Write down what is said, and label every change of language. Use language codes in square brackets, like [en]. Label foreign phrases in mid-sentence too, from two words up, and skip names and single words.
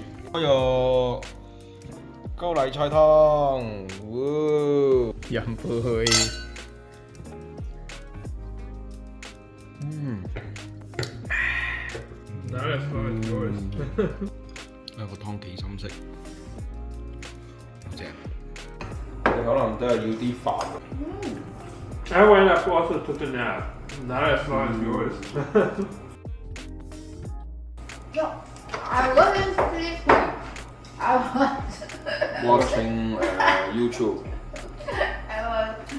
[yue] 哎呦，高麗菜湯，飲杯。個湯幾深色，好正。你可能真係要啲飯。 [en] I went up also took a nap. Not as long as yours. No, I wasn't sleeping. I was watching YouTube. I was.